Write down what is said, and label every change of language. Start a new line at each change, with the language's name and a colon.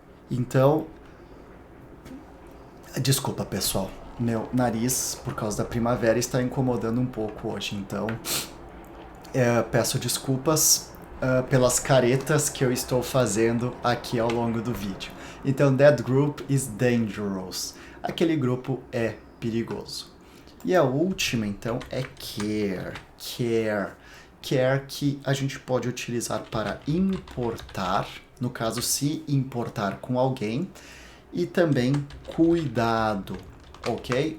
Portuguese: Então, desculpa pessoal, meu nariz, por causa da primavera, está incomodando um pouco hoje, então peço desculpas pelas caretas que eu estou fazendo aqui ao longo do vídeo.
English: Então, that group is dangerous.
Portuguese: Aquele grupo é perigoso. E a última, então, é care. Care. Care que a gente pode utilizar para importar, no caso, se importar com alguém, e também cuidado, ok?